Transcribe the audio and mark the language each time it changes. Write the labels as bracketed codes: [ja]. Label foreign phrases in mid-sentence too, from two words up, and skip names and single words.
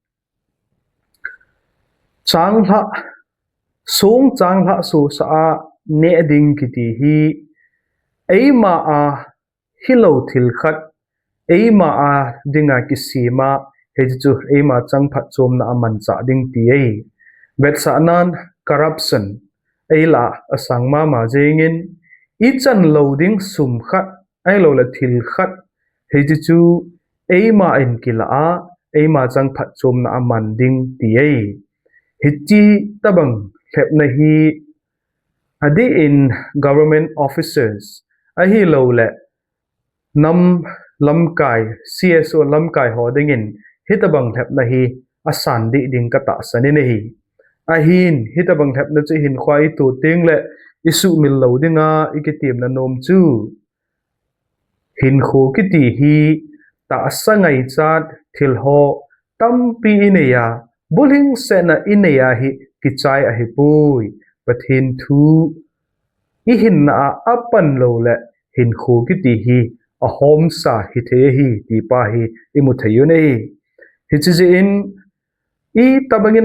[tcz] changla su sa ne ding ki ti hi eima a hilo thil khat eima a dinga ki sima he chu eima changphat chom na aman cha ding ti ei bet sa nan corruption eila asangma ma jengin ichan loading sum khat ai lo la thil khat he chu eima in kila a eima changphat chom na aman ding ti ei hichi tabang Lhepna hi adi in government officers ahi lo le nam lamkai CSO lamkai ho dingin hitabang Lhepna hi asan di ding ka tahsa ni hi ahin hitabang Lhepna chu hin khwai tu ting le isu mil lo dinga ikitim na nom chu hinkho ki ti hi tahsa ngai chat thil ho tampi ineya buling sena ineya hi kichai a hi pui pathin thu ihin na apan lo le hinkho ki ti hi ahahsa hi the hi ti pa hi imu theyu nei hi chi in I tabangin